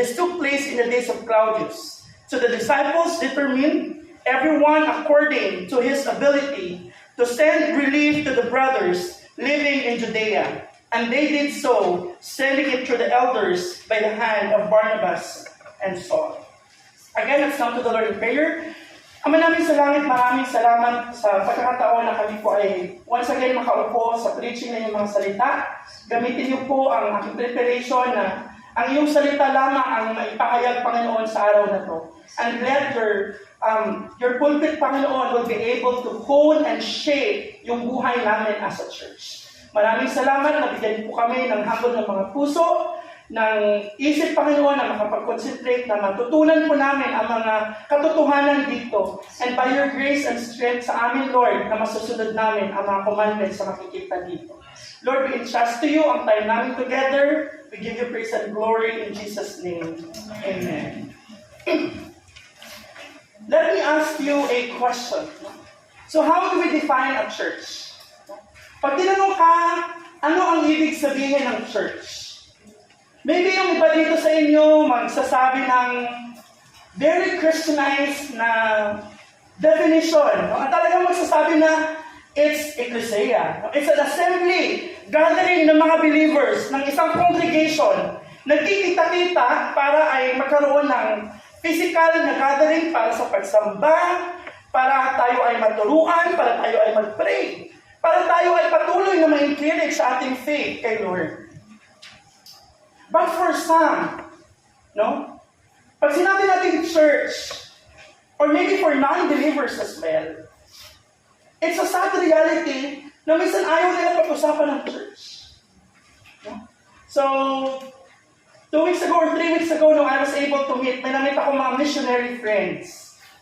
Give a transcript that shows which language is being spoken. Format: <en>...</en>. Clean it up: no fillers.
<en>This took place in the days of Claudius. So the disciples determined, everyone according to his ability, to send relief to the brothers living in Judea. And they did so, sending it to the elders by the hand of Barnabas and Saul. Again, let's come to the Lord in prayer.</en> <tl>Ama namin sa langit, maraming salamat sa pagkakataon na kami po ay</tl> <en>once again</en> <tl>makaupo sa preaching ng iyong mga salita. Gamitin niyo po ang aking preparation na ang iyong salita lamang ang maipahayag, Panginoon, sa araw na to.</tl> <en>And let your pulpit, Panginoon, will be able to hone and shape</en> <tl>yung buhay namin</tl> <en>as a church.</en> <tl>Maraming salamat na bigyan po kami ng hambog ng mga puso, ng isip, Panginoon, na makapag-concentrate, na matutunan po namin ang mga katotohanan dito.</tl> <en>And by your grace and strength</en> <tl>sa amin, Lord, na masusunod namin ang mga commandments na makikita dito.</tl> <en>Lord, we entrust to you</en> <tl>ang time namin</tl> <en>together. We give you praise and glory in Jesus' name. Amen. Let me ask you a question. So how do we define a church?</en> <tl>Pag tinanong ka, ano ang ibig sabihin ng</tl> <en>church? Maybe</en> <tl>yung iba dito sa inyo magsasabi ng</tl> <en>very Christianized</en> <tl>na definition. At talagang magsasabi na</tl> <en>it's ecclesia. It's an assembly,</en> <tl>gathering ng mga believers, ng isang congregation, nagkikita-kita para ay magkaroon ng physical na gathering para sa pagsamba, para tayo ay maturuan, para tayo ay mag-pray, para tayo ay patuloy na ma-encourage sa ating faith kay Lord.</tl> <en>But for some,</en> <tl>pag sinabi natin</tl> <en>church, or maybe for non-believers as well, it's a sad reality</en> <tl>na minsan ayaw nila pag-usapan ng</tl> <en>church. So, 2 weeks ago or 3 weeks ago, nung I was able to meet,</en> <tl>may namit ako mga</tl> <en>missionary friends.</en>